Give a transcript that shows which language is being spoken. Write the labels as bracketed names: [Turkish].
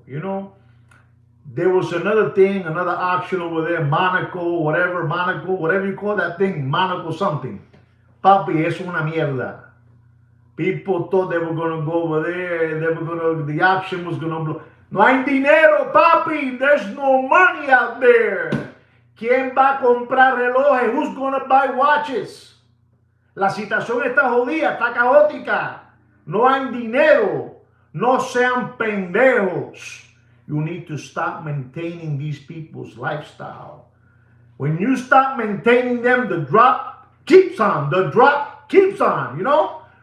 [English] You know, there was another thing, another auction over there, Monaco, whatever you call that thing, Monaco something. [Spanish] Papi, es una mierda. [English] People thought they were going to go over there, the auction was going to blow. [Spanish] No hay dinero, papi. [English] There's no money out there. [Spanish] ¿Quién va a comprar relojes? [English] Who's going to buy watches? [Spanish] La situación está jodida, está caótica. No hay dinero. No sean pendejos. [English] You need to stop maintaining these people's lifestyle. When you stop maintaining them, the drop keeps on. The drop keeps on, you know?